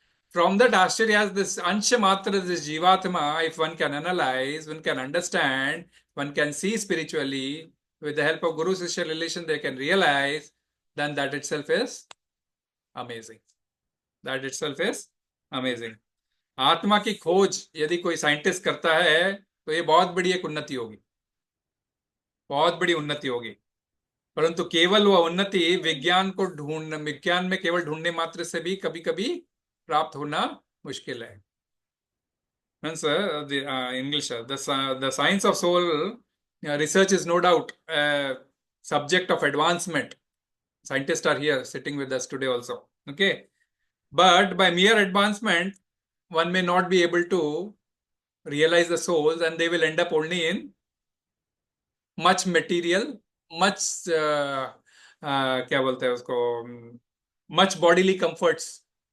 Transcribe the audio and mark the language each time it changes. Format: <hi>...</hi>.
<en>From that āścaryas, this ansha matra, this jivatma, if one can analyze, one can understand, one can see spiritually, with the help of Guru Shishya relation, they can realize, then that itself is amazing. That itself is amazing.</en> <hi>आत्मा की खोज यदि कोई scientist करता है तो ये बहुत बड़ी एक उन्नति होगी, बहुत बड़ी उन्नति होगी. परंतु केवल वह उन्नति विज्ञान में केवल ढूंढने मात्र से भी कभी कभी प्राप्त होना मुश्किल है.</hi> <en>Means English, the science of soul research is no doubt a subject of advancement. Scientists are here sitting with us today also. Okay, but by mere advancement, one may not be able to realize the souls, and they will end up only in much material, much</en> <hi>क्या बोलते हैं उसको,</hi> <en>much bodily comforts.</en>